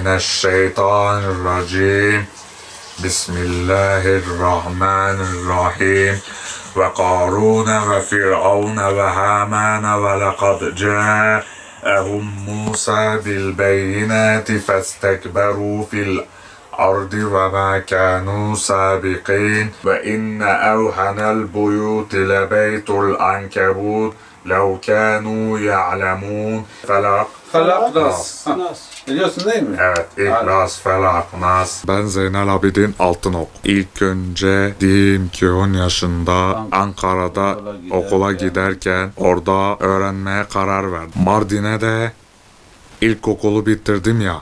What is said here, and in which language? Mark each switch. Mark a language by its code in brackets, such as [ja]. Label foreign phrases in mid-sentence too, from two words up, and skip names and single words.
[ar] الشيطان الرجيم بسم الله الرحمن الرحيم وقارون وفرعون وهامان ولقد جاءهم موسى بالبينات فاستكبروا في الأرض وما كانوا سابقين وإن أوهن البيوت لبيت العنكبوت لو كانوا يعلمون [tr] Felak Nas. Biliyorsun değil mi? Evet, İhlas, Felak, Nas. Ben Zeynel Abidin Altınok. İlk önce diyeyim ki 10 yaşında Ankara'da okula giderken orada öğrenmeye karar verdim. Mardin'e de ilkokulu bitirdim ya.